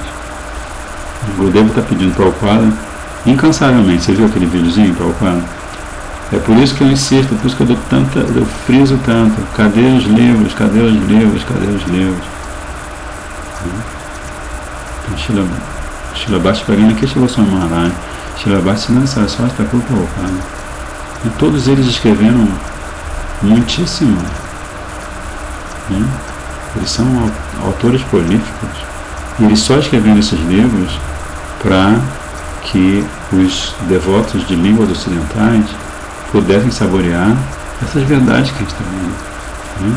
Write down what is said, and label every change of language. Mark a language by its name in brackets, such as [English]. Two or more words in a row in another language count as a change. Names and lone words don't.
[Portuguese] O Gurudeva está pedindo para o Prabhupada incansavelmente. Você viu aquele videozinho para o Prabhupada? É por isso que eu insisto, por isso que eu friso tanto. Cadê os livros? Cadê os livros? Cadê os livros? Então, Srila Bhaktivinoda Keshava Goswami Maharaj, Srila Bhaktivedanta Saraswati Thakur Prabhupada, e todos eles escreveram muitíssimo. Eles são autores prolíficos, e eles só escreveram esses livros para que os devotos de línguas ocidentais pudessem saborear essas verdades que a gente está vendo.